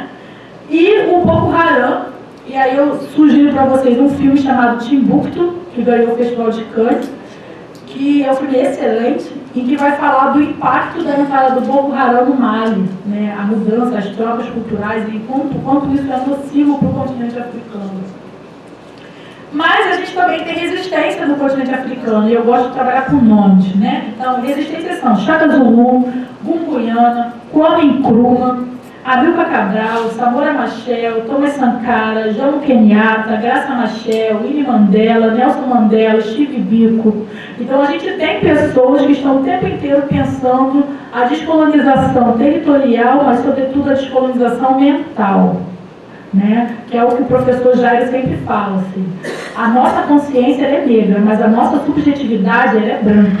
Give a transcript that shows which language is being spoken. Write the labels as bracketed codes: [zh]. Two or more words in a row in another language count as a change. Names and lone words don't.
[pt] E o Boko Haram, e aí eu sugiro para vocês um filme chamado Timbuktu, que ganhou o Festival de Cannes, que é um filme excelente, e que vai falar do impacto da entrada do Boko Haram no Mali, né? A mudança, as trocas culturais e quanto isso é nocivo para o continente africano. Mas a gente também tem resistência no continente africano, e eu gosto de trabalhar com nomes, né? Então, resistências são Chaka Zulu, Gunguiana, Kwame Nkrumah, Amilcar Cabral, Samora Machel, Thomas Sankara, Jomo Kenyatta, Graça Machel, Winnie Mandela, Nelson Mandela, Steve Biko. Então a gente tem pessoas que estão o tempo inteiro pensando a descolonização territorial, mas sobretudo a descolonização mental. Né? Que é o que o professor Jair sempre fala. Assim. A nossa consciência é negra, mas a nossa subjetividade é branca.